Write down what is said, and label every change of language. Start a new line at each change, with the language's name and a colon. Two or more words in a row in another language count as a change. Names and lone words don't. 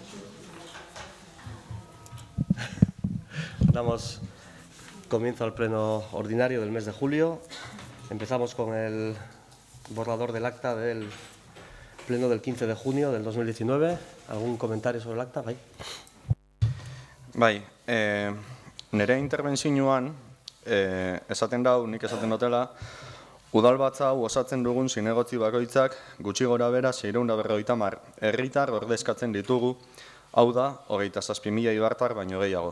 Spanish: Damos comienzo al pleno ordinario del mes de julio. Empezamos con el borrador del acta del pleno del 15 de junio del 2019. ¿Algún comentario sobre el acta?
Basque: Bai, nire interbentzioan esaten dau, nik esaten dutela, udalbatza hau osatzen dugun zinegotzi bakoitzak gutxi gora bera 650 herritar ordezkatzen ditugu, hau da, 27.000 ibartar baino gehiago.